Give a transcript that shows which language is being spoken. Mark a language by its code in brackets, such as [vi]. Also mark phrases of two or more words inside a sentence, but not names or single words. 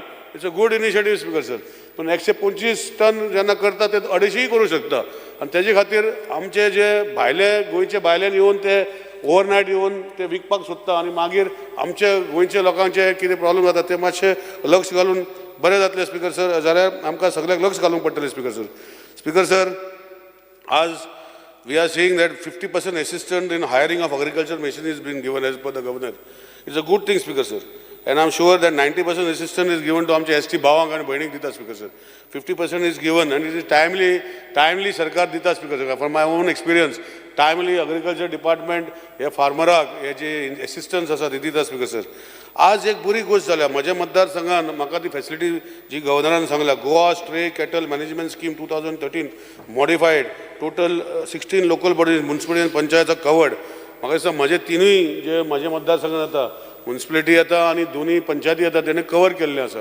[en] It's a good initiative Speaker sir. [kok] पूण 125 टन जेन्ना करता ते 250 करूं शकता आनी तेजे खातीर आमचे जे भायले गोंयचे भायल्यान येवन ते ओवरनायट येवन ते विकपाक सोदता आनी मागीर आमचे गोंयच्या लोकांचे कितें प्रॉब्लेम जाता ते मातशे लक्ष घालून बरें जातलें [en] Speaker sir [kok] जाल्यार आमकां सगळ्यांक लक्ष घालूंक पडटलें [en] Speaker sir. Speaker sir, आज we are seeing that 50% assistance in hiring of agricultural machinery is being given as per the governor. It's a good thing, Speaker sir. And I'm sure that 90% assistance is given to [kok] आमचे ST भावांक आणि भयणीक दिता, [en] Speaker sir. 50% is given and it is timely [kok] सरकार दिता, [en] Speaker sir. From my own experience, timely agriculture department [kok] हे फार्मराक हे जे [en] assistance [kok] आसा ती दिता, [en] Speaker sir. [kok] आज एक बरी गोष्ट जाल्या म्हज्या मतदारसंघान म्हाका ती फॅसिलिटी जी गव्हर्नरान सांगल्या, गोवा स्ट्रे कॅटल मॅनेजमेंट स्कीम 2013 मॉडिफायड, [en] Total 16 local bodies municipality [kok] आनी पंचायत कवर्ड. म्हाका दिसता म्हजे तिनूय जे म्हजे मतदारसंघान येता, म्युन्सिपलिटी येता आनी दोनूय पंचायती येता, तेणे कवर केल्लें आसा.